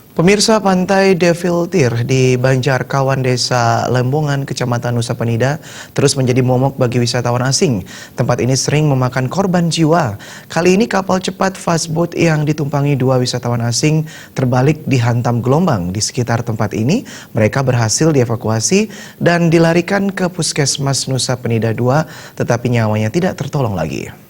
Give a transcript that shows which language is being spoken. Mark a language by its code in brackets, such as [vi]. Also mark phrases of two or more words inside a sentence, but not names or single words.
[id] Pemirsa, Pantai Deviltir di Banjarkawan, Desa Lembongan, Kecamatan Nusa Penida terus menjadi momok bagi wisatawan asing. Tempat ini sering memakan korban jiwa. Kali ini kapal cepat fastboat yang ditumpangi dua wisatawan asing terbalik dihantam gelombang. Di sekitar tempat ini, mereka berhasil dievakuasi dan dilarikan ke Puskesmas Nusa Penida II, tetapi nyawanya tidak tertolong lagi.